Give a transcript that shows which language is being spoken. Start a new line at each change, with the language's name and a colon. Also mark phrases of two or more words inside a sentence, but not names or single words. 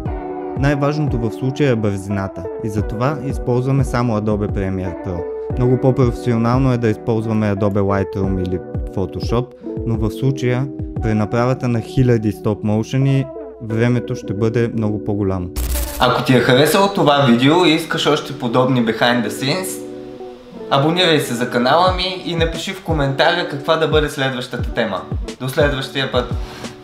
Bulgarian: Най-важното в случая е бързината и затова използваме само Adobe Premiere Pro. Много по-професионално е да използваме Adobe Lightroom или Photoshop, но в случая при направата на хиляди
English: stop motion
Bulgarian: времето ще бъде много по-голямо. Ако ти е харесало това видео и искаш още подобни
English: behind the scenes,
Bulgarian: абонирай се за канала ми и напиши в коментаря каква да бъде следващата тема. До следващия път!